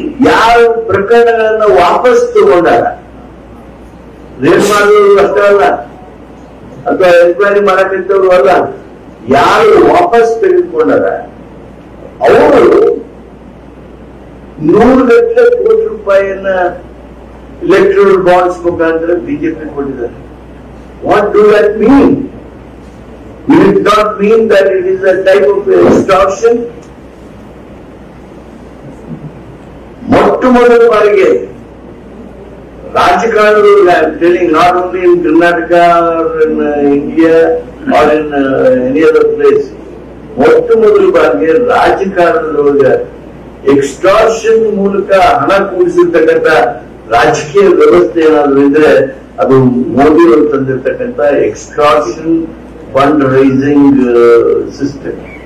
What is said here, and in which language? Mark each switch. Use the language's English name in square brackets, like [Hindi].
[Kannada] ಯಾವ ಪ್ರಕರಣಗಳನ್ನ ವಾಪಸ್ ತಗೊಂಡಾರ, ರೇಡ್ ಮಾಡೋದು ಅಷ್ಟೇ ಅಲ್ಲ ಅಥವಾ ಎನ್ಕ್ವೈರಿ ಮಾಡಕ್ಕಿದ್ದವರು ಅಲ್ಲ, ಯಾರು ವಾಪಸ್ ತೆಗೆದುಕೊಂಡಾರ ಅವರು 100 ಲಕ್ಷ ಕೋಟಿ ರೂಪಾಯಿಯನ್ನ ಇಲೆಕ್ಟ್ರಲ್ ಬಾಂಡ್ಸ್ ಮುಖಾಂತರ ಬಿಜೆಪಿ ಕೊಟ್ಟಿದ್ದಾರೆ. [English] What do that mean? Will it not mean that it is a type of extortion? [Kannada] ಮೊಟ್ಟ ಮೊದಲ ಬಾರಿಗೆ ರಾಜಕಾರಣಗಳು, [English] telling not only in Karnataka or in India or in any other place, [Kannada] ಮೊಟ್ಟ ಮೊದಲ ಬಾರಿಗೆ ರಾಜಕಾರಣದೊಳಗೆ extortion ಮೂಲಕ ಹಣ ಕೂಡಿಸಿರ್ತಕ್ಕಂಥ ರಾಜಕೀಯ ವ್ಯವಸ್ಥೆ ಏನಾದ್ರು ಇದ್ರೆ ಅದು ಮೋದಿ ಅವರು ತಂದಿರ್ತಕ್ಕಂಥ ಎಕ್ಸ್ಟಾರ್ಷನ್ ಫಂಡ್ ರೈಸಿಂಗ್ ಸಿಸ್ಟಮ್.